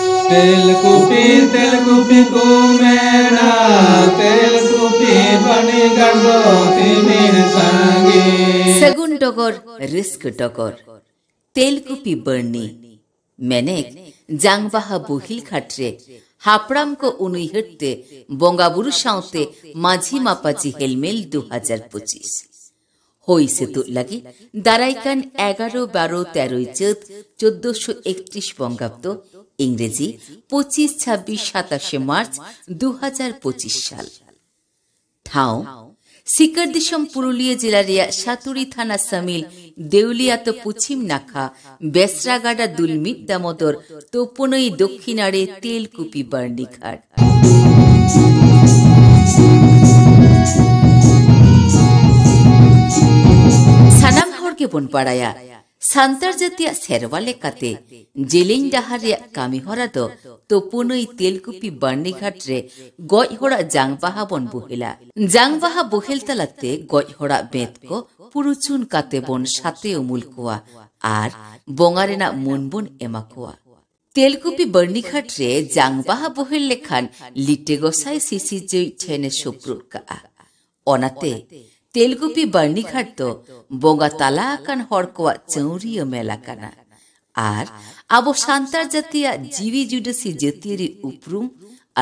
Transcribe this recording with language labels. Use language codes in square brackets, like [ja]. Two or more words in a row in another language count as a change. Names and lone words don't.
[sat] तेलकुपी कुमेरा तेलकुपी बनी गंडो तिमिर संगी सगुन डगर रिस्क डगर तेलकुपी बर्नी मेनेक जांगबाहा बुहिल खाट्रे हापड़ाम को उनुइहते बंगाबुरु साउते माझी मापाची हेलमेल 2025 হইছে তো লাগি দারাইকান 11, 12, 13 [bn] চৈত 1431 বঙ্গাব্দ ইংরেজি [sat] 25, 26, 27 মার্চ 2025 সাল ঠাও সিকার দিশম পুরুলিয়া জেলা রিয়া সাতুরি থানা সামিল দেউলিয়াত পশ্চিম নাখা বেসরাগাডা দুলমিত দামোদর তোপনই দক্ষিণারে তেলকুপি বার্নি ঘাট সানাম হরকে বনপাড়ায়া সান্তার জাতীয় সেরওয়ালে কাতে জেলিং ডাহারিয়া কামি হরাদ তোপনই তেলকুপি বার্নি ঘাট রে গয় হড়া জাংবাহা বন বহিলা জাংবাহা বহেল তালাতে গয় হড়া বেদকো পুরুচুন কাতে বন সাথে অমুল কোয়া আর বঙ্গারেনা মনবন এমা কোয়া তেলকুপি বার্নি ঘাট রে জাংবাহা বহেল লেখান লিটে গোসাই সিসি জই ঠেনে সুপ্রুর কা অনাতে তেলকুপি বার্নি ঘাট তো বঙ্গা তালা আকান হড়কোয়া চৌরিয় মেলা কানা আর আবো সান্তার জাতিয়া জিবি জুডসি জাতিয়ের উপরুম আর